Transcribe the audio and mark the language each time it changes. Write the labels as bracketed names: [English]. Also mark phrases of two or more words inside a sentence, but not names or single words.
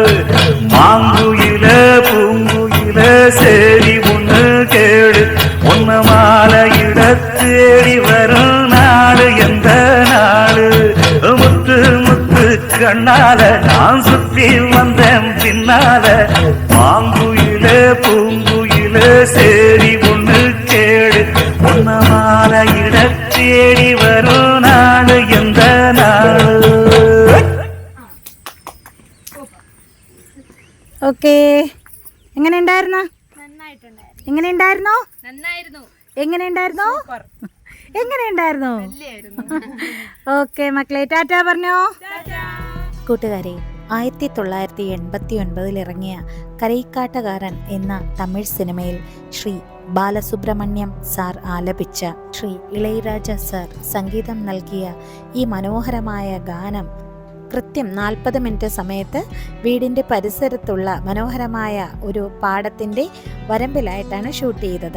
[Tamil] மாங்குயிலே பூங்குயிலே சேரி பொண்ணு கேடு ஒன்ன மாலை இட தேடி வரும் நாடு எந்த நாடு முத்து முத்து கண்ணால நான் சுத்தி வந்தேன் பின்னால மாங்குயிலே பூங்குயிலே சேரி ஒண்ணு கேடு ஒன்ன மாலை இட தேடி வரும் நாடு எந்த நாடு. [Malayalam] ഓക്കേ, എങ്ങനെയുണ്ടായിരുന്നു? എങ്ങനെയുണ്ടായിരുന്നു? എങ്ങനെയുണ്ടായിരുന്നു? ഓക്കെ മക്കളെ, ടാറ്റാ പറഞ്ഞോ. കൂട്ടുകാരെ, 1989 ഇറങ്ങിയ കരൈക്കാട്ടുകാരൻ എന്ന തമിഴ് സിനിമയിൽ ശ്രീ ബാലസുബ്രഹ്മണ്യം സാർ ആലപിച്ച ശ്രീ ഇളയരാജ സാർ സംഗീതം നൽകിയ ഈ മനോഹരമായ ഗാനം കൃത്യം 40 മിനിറ്റ് സമയത്ത് വീടിൻ്റെ പരിസരത്തുള്ള മനോഹരമായ ഒരു പാടത്തിൻ്റെ വരമ്പിലായിട്ടാണ് ഷൂട്ട് ചെയ്തത്.